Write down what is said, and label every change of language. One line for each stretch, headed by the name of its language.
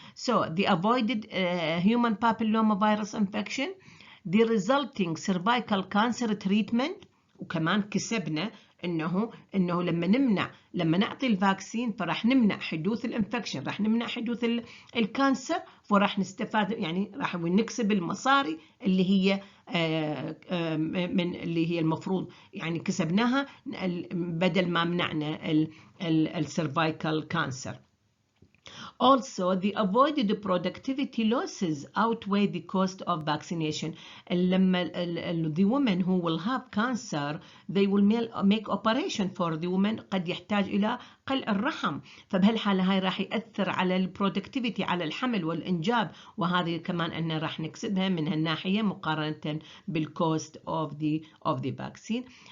English: So the avoided human papillomavirus infection, the resulting cervical cancer treatment،
Arabic: وكمان كسبنا انه لما نعطي الفاكسين فراح نمنع حدوث الانفكشن، راح نمنع حدوث الكانسر، وراح نستفاد يعني راح نكسب المصاري اللي هي من اللي هي المفروض يعني كسبناها بدل ما منعنا السيرفايكال كانسر.
English: Also, the avoided productivity losses outweigh the cost of vaccination. The women who will have cancer, they will make operation for the women
Arabic: قد يحتاج إلى قلع الرحم، فبهالحالة هاي راح يأثر على البرودكتيفيتي، على الحمل والإنجاب، وهذه كمان أن راح نكسبها من هالناحية مقارنة بال
English: cost of the vaccine.